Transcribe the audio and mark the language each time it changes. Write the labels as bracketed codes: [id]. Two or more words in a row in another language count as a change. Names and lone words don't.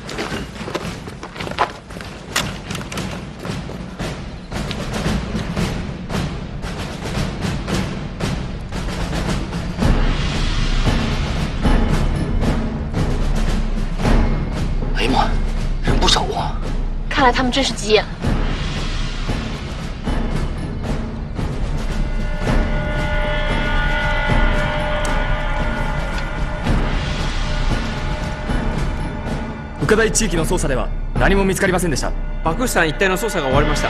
[zh] 哎呀妈，人不少啊！看来他们真是急眼了。 [ja] 岡大地域の捜査では何も見つかりませんでした。爆山一帯の捜査が終わりました。